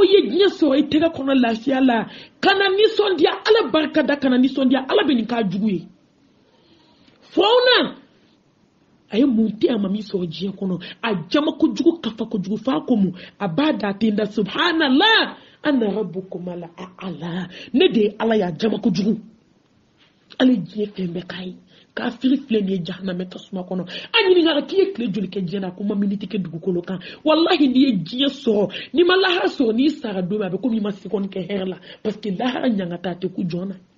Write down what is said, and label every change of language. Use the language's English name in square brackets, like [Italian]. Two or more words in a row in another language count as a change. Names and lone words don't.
[Bambara] ye diɲɛ sɔrɔ i tɛgɛ kɔnɔ lafiya la kana nisɔndiya Ala barika da kana nisɔndiya Ala bɛ nin k'a jugu ye fɔw na a ye mun tɛ a ma min sɔrɔ diɲɛ kɔnɔ a jama kojugu kafa kojugu fa ko mu a b'a da ten da [Arabic] سبحان الله أنا ربكم الأعلى [Bambara] ne de ye Ala y'a jama kojugu ale diɲɛ fɛn bɛɛ k'a ye kafiri filɛ nin ye jahanamɛ tasuma kɔnɔ a ɲininkara k'i ye tile joli kɛ diɲɛ na ko ma miniti kɛ dugukolo kan wallahi n'i ye diɲɛ sɔrɔ n'i ma lahara sɔrɔ n'i sara don min a bɛ komi i ma seconde kɛ hɛrɛ la parce que lahara ɲangata a tɛ ku jɔn na